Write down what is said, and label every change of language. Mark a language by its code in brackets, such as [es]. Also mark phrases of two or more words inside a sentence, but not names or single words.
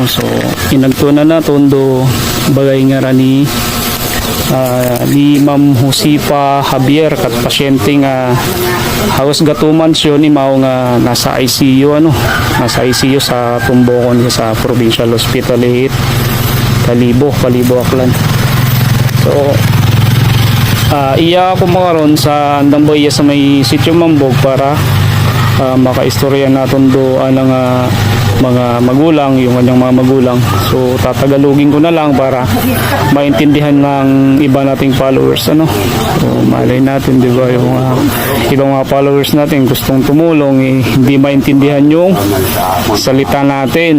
[akl] So inagtunan na tondo bagay nga ni Ma'am Josefa Javier kat pasyente nga halos gatuman siya ni mao nga nasa ICU nasa ICU sa Tumbokon sa Provincial Hospital Kalibo Aklan. So iya ako makaroon sa andang boya sa may Sitio Mambog para makaistorya naton do ang mga magulang, [tl] yung kanyang mga magulang. So tatagalogin ko na lang para maintindihan ng iba nating followers So malay natin, di ba, yung ibang mga followers natin gustong tumulong hindi maintindihan yung salita natin.